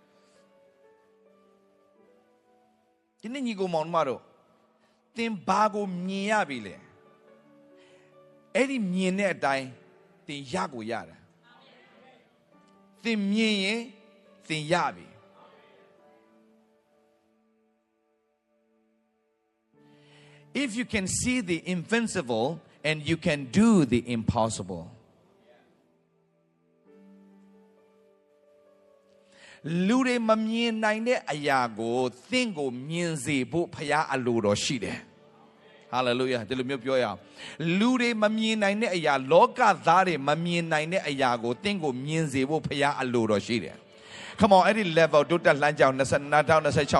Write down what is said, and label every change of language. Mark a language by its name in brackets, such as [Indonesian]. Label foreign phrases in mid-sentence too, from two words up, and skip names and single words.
[Burmese] ဒီနေ့ညီကိုမောင်မတို့သင်ဘာကိုမြင်ရပြီလဲအဲ့ဒီမြင်တဲ့အတိုင်းသင်ရကိုရတယ်သင်မြင်ရင်သင်ရပြီ [English] if you can see the invincible and you can do the impossible [Burmese] လူတွေမမြင်နိုင်တဲ့အရာကိုသင်ကိုမြင်စေဖို့ဖခင်အလိုတော်ရှိတယ်ဟာလေလုယာဒီလိုမျိုးပြောရအောင်လူတွေမ မြင်နိုင်တဲ့အရာလောကသားတွေမမြင်နိုင်တဲ့အရာကိုသင်ကိုမြင်စေဖို့ဖခင်အလိုတော်ရှိတယ် [English] Come on [Burmese] အဲ့ဒီ level တိုးတက်လှမ်းကြောင်း2026